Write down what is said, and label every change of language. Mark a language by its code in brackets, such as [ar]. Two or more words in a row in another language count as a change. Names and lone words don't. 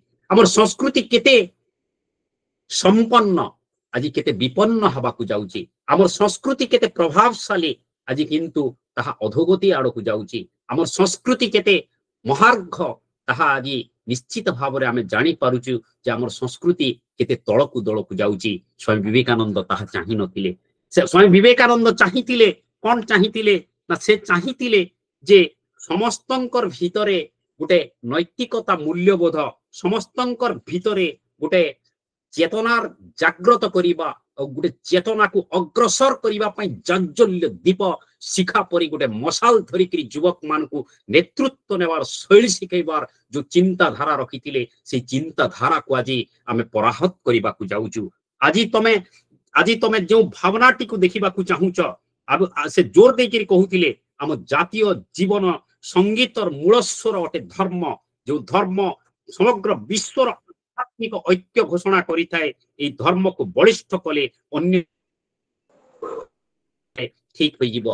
[or] ଆମର ସଂସ୍କୃତି କେତେ ସମ୍ପନ୍ନ ଆଜି କେତେ ବିପନ୍ନ ହେବାକୁ ଯାଉଛି। ଆମର ସଂସ୍କୃତି କେତେ ପ୍ରଭାବଶାଳୀ ଆଜି କିନ୍ତୁ ତାହା ଅଧୋଗତି ଆଡ଼କୁ ଯାଉଛି। ଆମର ସଂସ୍କୃତି କେତେ ମହାର୍ଘ ତାହା ଆଜି ନିଶ୍ଚିତ ଭାବ ଆମେ ଜାଣି ପାରୁଛୁ ଯେ ଆମର ସଂସ୍କୃତି କେତେ ତଳକୁ ଦଳକୁ ଯାଉଛି। ସ୍ୱାମୀ ବିବେକାନନ୍ଦ ତାହା ଚାହିଁ ନଥିଲେ। ସ୍ୱାମୀ ବିବେକାନନ୍ଦ ଚାହିଁଥିଲେ କଣ ଚାହିଁଥିଲେ ନା ସେ ଚାହିଁଥିଲେ ଯେ ସମସ୍ତଙ୍କର ଭିତରେ ଗୋଟେ ନୈତିକତା ମୂଲ୍ୟବୋଧ ସମସ୍ତଙ୍କର ଭିତରେ ଗୋଟେ ଚେତନାର ଜାଗ୍ରତ କରିବା ଗୋଟେ ଚେତନା କୁ ଅଗ୍ରସର କରିବା ପାଇଁ ଜାଜ୍ୱଲ୍ୟ ଦୀପ ଶିଖା ପରି ଗୋଟେ ମଶାଲ ଧରିକରି ଯୁବକ ମାନ କୁ ନେତୃତ୍ୱ ନେବାର ଶୈଳୀ ଶିଖାଇବାର ଯୋ ଚିନ୍ତା ଧାରା ରଖିଥିଲେ ସେ ଚିନ୍ତା ଧାରା କୁ ଆଜି ଆମେ ପରାହତ କରିବା କୁ ଯାଉଛୁ। ଆଜି ତମେ ଯୋ ଭାବନାଟି କୁ ଦେଖିବା କୁ ଚାହୁଁଛ ଅବ ସେ ଜୋର ଦେକରି କହୁଥିଲେ ଆମ ଜାତୀୟ ଜୀବନ ସଙ୍ଗୀତର ମୂଳସ୍ୱର ଅଟେ ଧର୍ମ ଯୋ ଧର୍ମ ସମଗ୍ର ବିଶ୍ୱର ଆତ୍ମିକ ଐକ୍ୟ ଘୋଷଣା କରିଥାଏ ଏ ଧର୍ମ କୁ ବଳିଷ୍ଠ କଲେ ଅନ୍ୟ ଠିକ ହୋଇ ଯିବ।